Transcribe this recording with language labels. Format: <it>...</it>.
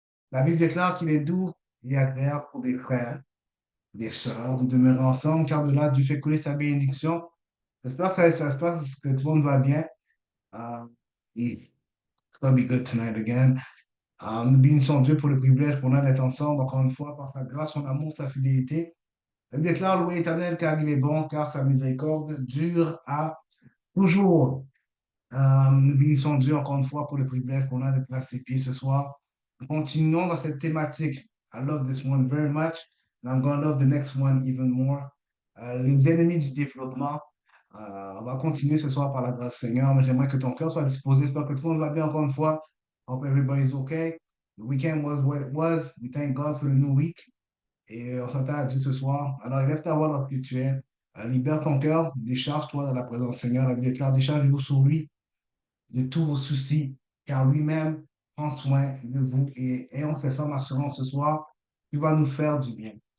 <fr>La Bible déclare qu'il est doux et agréable pour des frères, des sœurs, de demeurer ensemble, car de là, Dieu fait couler sa bénédiction. J'espère que ça se passe, que tout le monde va bien.</fr> <en>Uh, It's gonna be good tonight again.</en> <fr>Nous bénissons Dieu pour le privilège qu'on a d'être ensemble, encore une fois, par sa grâce, son amour, sa fidélité. Elle déclare louer l'Éternel car il est bon, car sa miséricorde dure à toujours. Nous bénissons Dieu encore une fois pour le privilège qu'on a d'être à ses pieds ce soir. Nous continuons dans cette thématique.</fr> <en>I love this one very much, and I'm going to love the next one even more.</en> <fr>Les ennemis du développement. On va continuer ce soir par la grâce du Seigneur, mais j'aimerais que ton cœur soit disposé. J'espère que tout le monde va bien encore une fois.</fr> <en>Hope everybody's okay. The weekend was what it was. We thank God for the new week.</en> <fr>Et on s'attend à Dieu ce soir. Alors, lève ta voix dans que tu es. Libère ton cœur. Décharge-toi dans la présence du Seigneur. La Bible déclare, déchargez-vous sur lui de tous vos soucis, car lui-même prend soin de vous. Et ayons cette ferme assurance ce soir, il va nous faire du bien.</fr>